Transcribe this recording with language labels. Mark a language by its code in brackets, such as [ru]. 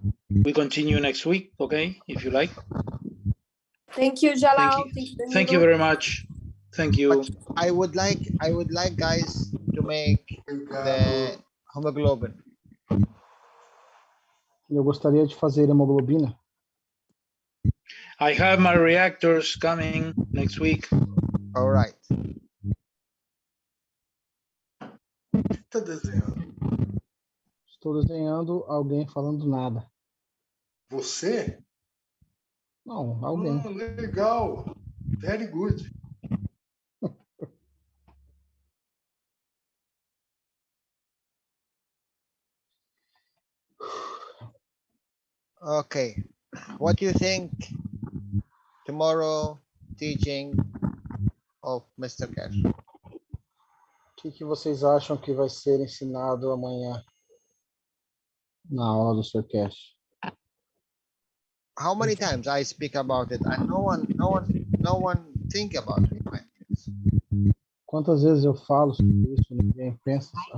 [en] We continue next week, okay, if you like. Thank you, Jalal. Thank you very much. Thank you. But I would like guys to make the hemoglobin. [pt] Eu gostaria de fazer hemoglobina. [en] I have my reactors coming next week. All right. [pt] Tá desenhando. Estou desenhando alguém falando nada. Você? Não, alguém. Legal. [en] Very good. Okay. What do you think tomorrow teaching of Mr. Keshe? [pt] O que vocês acham que vai ser ensinado amanhã na aula do Sr. Keshe? [en] How many times I speak about it and no one think about it. [pt] Quantas vezes eu falo sobre isso e ninguém pensa?